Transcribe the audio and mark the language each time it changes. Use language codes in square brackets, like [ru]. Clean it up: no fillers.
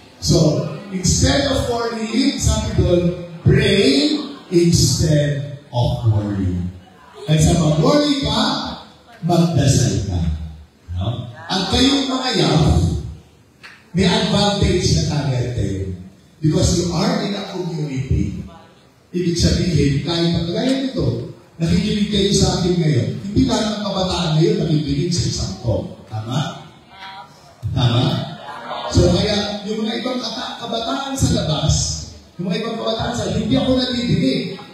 [en] So, instead of worrying, [tl] sabi doon, [en] pray instead of worrying. [tl] At sa mag-worry ka, magdasal ka. No? At kayong mga yaw, may advantage na kagad kayo. [en] Because you are in a community. [tl] Ibig sabihin, kahit ang kagaya nito, nakikinig kayo sa akin ngayon, hindi ba ang kabataan ngayon nakikinig sa isang talk? Tama? Tama? So kaya, yung mga ibang kabataan sa labas, yung mga ibang kabataan sa hindi ako natidinig.